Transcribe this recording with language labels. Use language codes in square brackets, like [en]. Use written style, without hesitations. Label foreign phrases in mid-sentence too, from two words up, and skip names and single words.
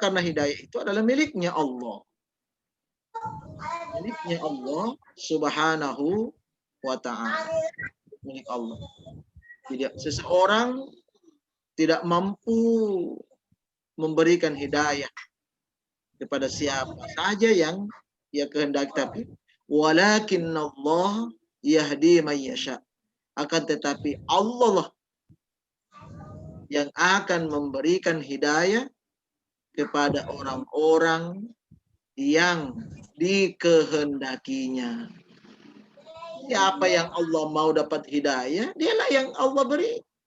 [id] Karena hidayah itu adalah miliknya Allah. Miliknya Allah [ar] سبحانه وتعالى. [id] Milik Allah. Tidak seseorang tidak mampu memberikan hidayah kepada siapa saja yang ia kehendaki, tapi [ar] ولكن الله يهدي من يشاء. [id] Akan tetapi Allah lah yang akan memberikan hidayah kepada orang-orang yang dikehendakinya. Siapa yang Allah mau dapat hidayah, dialah yang Allah beri.